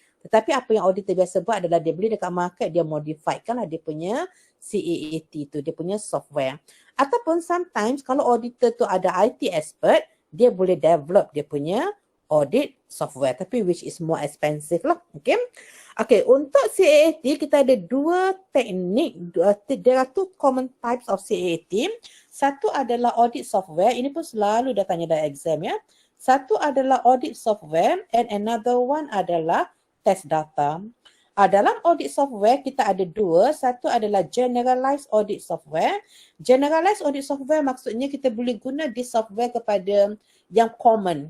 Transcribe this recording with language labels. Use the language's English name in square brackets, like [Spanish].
[Malay] Tetapi apa yang auditor biasa buat adalah dia beli dekat market, dia modify kan lah dia punya CAAT tu, dia punya software. Ataupun sometimes kalau auditor tu ada IT expert, dia boleh develop dia punya audit software. [English] Tapi which is more expensive lah. Okay. [Malay] Okay, untuk CAAT kita ada dua teknik. [English] There are two common types of CAAT. [Malay] Satu adalah audit software. Ini pun selalu dah tanya dalam exam ya. Satu adalah audit software and another one adalah test data. Dalam audit software kita ada dua. Satu adalah generalized audit software. Generalized audit software maksudnya kita boleh guna di software kepada yang common.